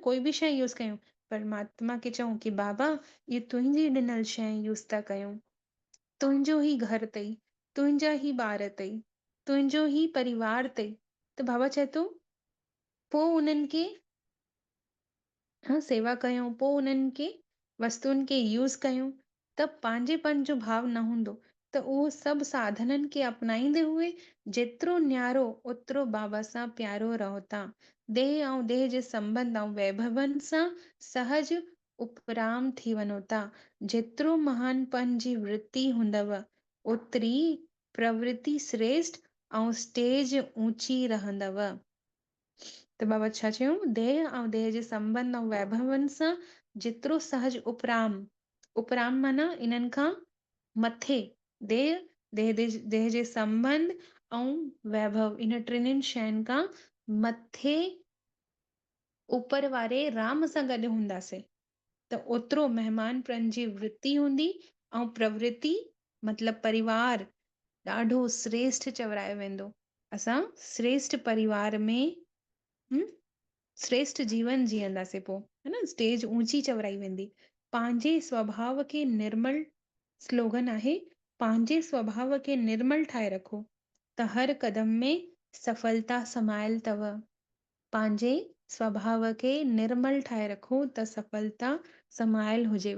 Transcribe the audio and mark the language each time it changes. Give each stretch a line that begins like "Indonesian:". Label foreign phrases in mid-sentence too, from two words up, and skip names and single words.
Sindhi: कोई बि शइ यूज़ कयूं परमात्मा खे चऊं कि बाबा ये तुंहिंजी ॾिनल शइ यूज़ था कयूं, तुंहिंजो ई घर अथई, तुंहिंजा ई ॿार अथई, तुंहिंजो ई परिवार अथई, त बाबा चए थो पोइ उन्हनि खे सेवा कयूं, पोइ उन्हनि खे वस्तुनि खे यूज़ कयूं त पंहिंजेपन जो भाव न हूंदो त उहो सभु साधननि खे अपनाईंदे हुए जेतिरो न्यारो ओतिरो बाबा सां प्यारो रहो था। देह ऐं देह जे संबंध ऐं वैभवनि सां सहज उपराम थी वञो था। जेतिरो महानपन जी वृत्ति हूंदव ओतिरी प्रवृत्ति श्रेष्ठ ऐं स्टेज ऊंची रहंदव। त बाबा छा चयूं देह ऐं देह जे संबंध ऐं वैभवनि सां जेतिरो सहज उपराम, उपराम माना इन्हनि खां मथे देह देह जे संबंध ऐं वैभव इन टिनिनि शयुनि खां मथे ऊपर वारे राम सां गॾु हूंदासीं त ओतिरो मेहमानपन जी वृत्ति हूंदी ऐं प्रवृत्ति मतिलबु परिवार ॾाढो श्रेष्ठ चवरायो वेंदो। असां श्रेष्ठ परिवार में श्रेष्ठ जीवन जीअंदासीं पोइ, है न। स्टेज ऊंची चवराई वेंदी। पंहिंजे स्वभाव खे निर्मल, स्लोगन आहे पंहिंजे स्वभाव खे निर्मल ठाहे रखो त हर कदम में सफलता समायल अथव। पंहिंजे स्वभाव खे निर्मल ठाहे रखो त सफलता समायल हुजेव।